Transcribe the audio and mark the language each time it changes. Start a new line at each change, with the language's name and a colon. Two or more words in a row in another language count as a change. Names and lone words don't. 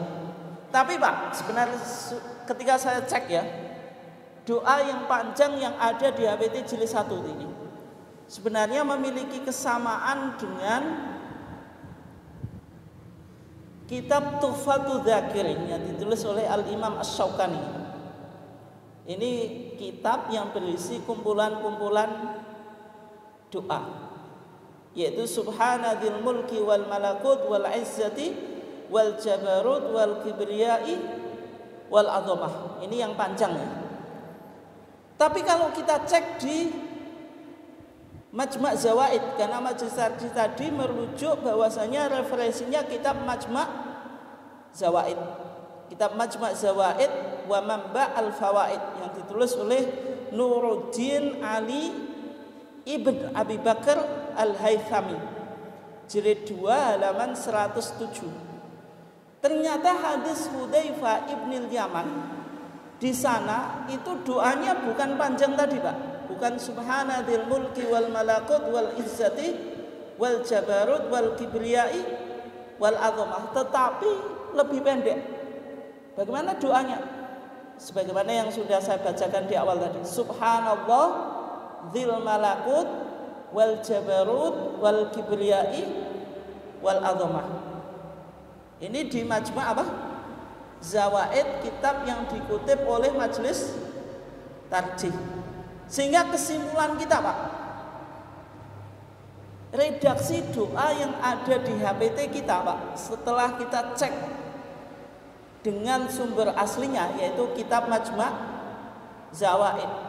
Indonesian: Tapi Pak, sebenarnya ketika saya cek ya, doa yang panjang yang ada di HPT jilid 1 ini sebenarnya memiliki kesamaan dengan kitab Tuhfatul Dzakirin yang ditulis oleh Al-Imam Asy-Syaukani. Ini kitab yang berisi kumpulan-kumpulan doa, yaitu
Arabic: سبحان ذي الملك والملكوت والعزة والجبروت والكبرياء والعظمة.
Indonesian: Ini yang panjang ya. Tapi kalau kita cek di Majma' Zawaid, karena majelis tarjih tadi merujuk bahwasanya referensinya kitab Majma' Zawaid. Kitab Majma' Zawaid wa Manba' al-Fawaid yang ditulis oleh Nuruddin Ali Ibn Abi Bakar Al-Haythami, jilid 2 halaman 107. Ternyata hadis Hudzaifah ibnil Yaman di sana itu doanya bukan panjang tadi Pak, bukan
Arabic: سبحان ذي الملك والملكوت والعزة والجبروت والكبرياء والعظمة,
Indonesian: tetapi lebih pendek. Bagaimana doanya? Sebagaimana yang sudah saya bacakan di awal tadi,
Arabic: سبحان الله ذي الملكوت والجبروت والكبرياء والعظمة.
Indonesian: Ini di Majma' apa? Zawaid, kitab yang dikutip oleh majelis tarjih. Sehingga kesimpulan kita Pak, redaksi doa yang ada di HPT kita, Pak, setelah kita cek dengan sumber aslinya yaitu kitab Majma' Zawaid.